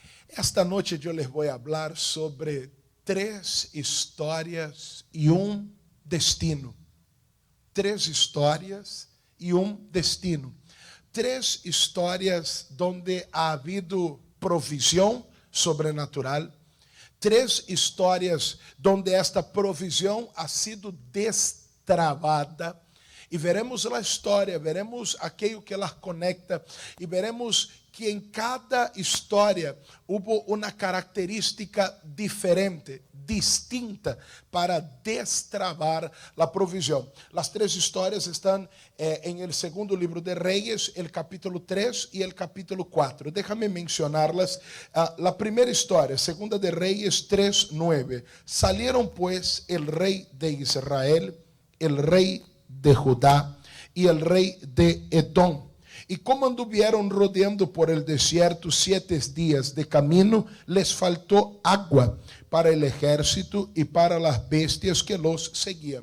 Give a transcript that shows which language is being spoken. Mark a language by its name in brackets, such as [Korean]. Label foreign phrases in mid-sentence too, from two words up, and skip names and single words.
[Spanish] Esta noche yo les voy a hablar sobre 3 historias y un destino. 3 historias y un destino. 3 historias donde ha habido provisión sobrenatural. 3 historias donde esta provisión ha sido destravada. [Portuguese] E veremos a história, veremos aquilo que [Spanish] las conecta [Portuguese] e veremos que em cada história houve uma característica diferente, distinta, para destravar a provisão. As 3 histórias estão em [Spanish] el segundo [Portuguese] livro de Reyes, [Spanish] el capítulo 3 [Portuguese] e [Spanish] el capítulo 4. Déjame mencionarlas. La [Portuguese] primeira história, [Spanish] segunda de Reyes 3:9. Salieron pues el rey de Israel, el rey de Judá y el rey de Edom. Y como anduvieron rodeando por el desierto 7 días de camino, les faltó agua para el ejército y para las bestias que los seguían.